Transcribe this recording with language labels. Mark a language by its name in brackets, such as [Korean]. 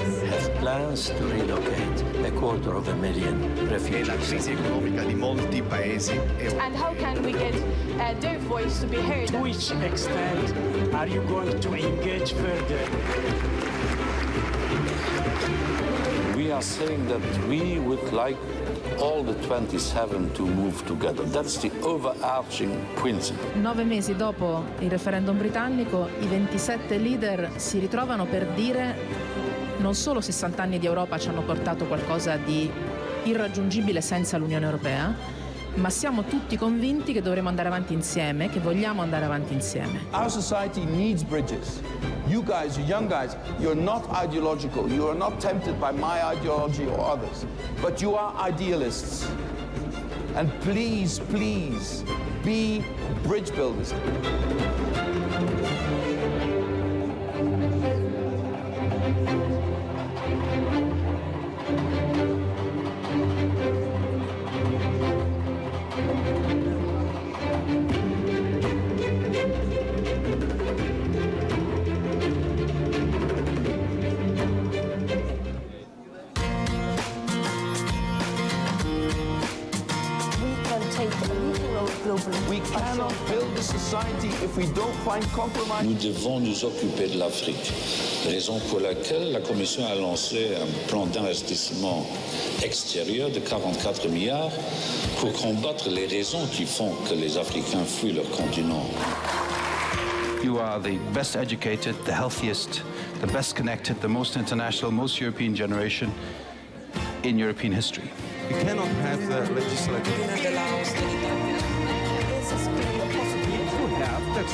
[English] has plans to relocate 250,000 refugees. [Italian] La crisi economica di molti paesi [English] And how can we get their voice to be heard? To which extent are you going to engage further? We are saying that we would like all the 27 to move together. That's the overarching principle. [Italian] 9 mesi dopo il referendum britannico, i 27 leader si ritrovano per dire non solo 60 anni di Europa ci hanno portato qualcosa di irraggiungibile senza l'Unione Europea, ma siamo tutti convinti che dovremo andare avanti insieme, che vogliamo andare avanti insieme. [English] our society needs bridges. You guys, you young guys, you're not ideological. You are not tempted by my ideology or others. But you are idealists. And please, please, be bridge builders. We cannot build a society if we don't find compromise. [French] Nous devons nous occuper de l'Afrique, raison pour laquelle la Commission a lancé un plan d'investissement extérieur de 44 milliards pour combattre les raisons qui font que les Africains fuient leur continent. [English] You are the best educated, the healthiest, the best connected, the most international, most European generation in European history. You cannot have the legislative. You have